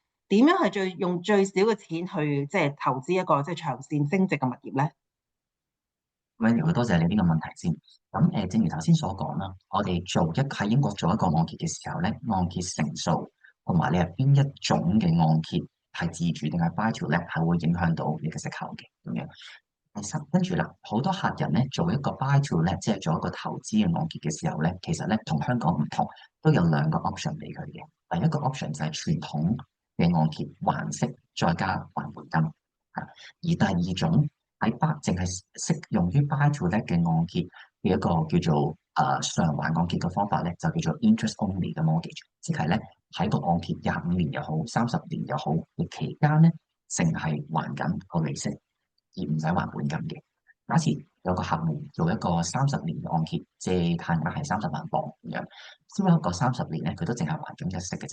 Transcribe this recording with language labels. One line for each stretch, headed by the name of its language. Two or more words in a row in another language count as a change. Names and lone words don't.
Cantonese: 點樣係用最少嘅錢去即係投資一個即係長線升值嘅物業咧？咁好多謝你呢個問題先。咁正如頭先所講啦，我哋喺英國做一個按揭嘅時候咧，按揭成數同埋你係邊一種嘅按揭係自住定係
English: buy to let
Cantonese: 係會影響到你嘅息口嘅咁樣。跟住啦，好多客人咧做一個
English: buy to let，
Cantonese: 即係做一個投資嘅按揭嘅時候咧，其實咧同香港唔同，都有兩個 option 俾佢嘅。第一個 option 就係傳統嘅按揭還息再加還本金，而第二種淨係適用於
English: buy to let
Cantonese: 嘅按揭嘅一個叫做償還按揭嘅方法咧，就叫做
English: interest only
Cantonese: 嘅 mortgage，即係咧喺個按揭25年又好30年又好嘅期間咧，淨係還緊個利息，而唔使還本金嘅。假設有個客戶做一個30年嘅按揭，借貸額係30萬磅咁樣，之後一個30年咧，佢都淨係還緊一息嘅啫。